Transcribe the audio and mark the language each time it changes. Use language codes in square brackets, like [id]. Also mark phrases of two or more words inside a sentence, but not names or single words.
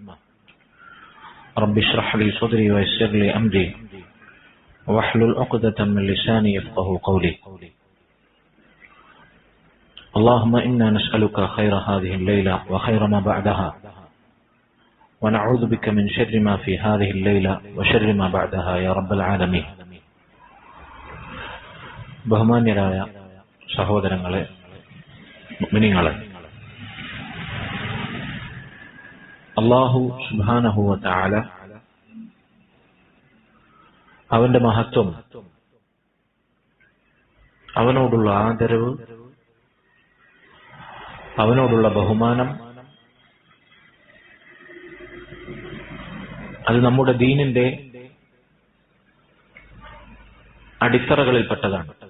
[ar] رب اشرح لي صدري ويسر لي أمري واحلل عقدة من لساني يفقه قولي. اللهم إنا نسألك خير هذه الليلة وخير ما بعدها، ونعوذ بك من شر ما في هذه الليلة وشر ما بعدها يا رب العالمين. [ml] ബഹുമാന്യരായ സഹോദരങ്ങളെ, മുഅ്മിനീങ്ങളെ, [ar] الله سبحانه وتعالى [ml] അവന്റെ മഹത്വം, അവനോടുള്ള ആദരവ്, അവനോടുള്ള ബഹുമാനം, അത് നമ്മുടെ ദീനിന്റെ അടിത്തറകളിൽപ്പെട്ടതാണ്.